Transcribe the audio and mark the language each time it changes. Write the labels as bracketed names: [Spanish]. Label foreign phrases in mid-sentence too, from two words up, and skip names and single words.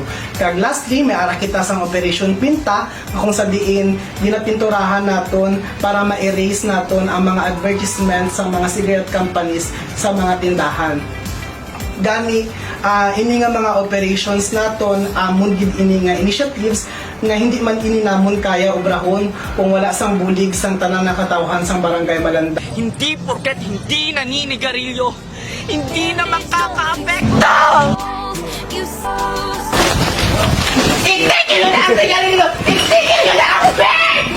[Hiligaynon] Kag lastly, may ara kita sang Operation Pinta, kung sa diin ginapinturahan naton para ma-erase naton ang mga advertisements sa mga [English] cigarette companies [Hiligaynon] sa mga tindahan. Gani ini nga mga operations naton amon gid ini nga initiatives nga hindi man ini namon kaya obrahon kung wala sang bulig sang tanang nakatawhan sang barangay Malandag. [Filipino] Hindi porket hindi naninigarilyo, hindi na makaka-apekto! Itigil na ang sigarilyo! Itigil na ako,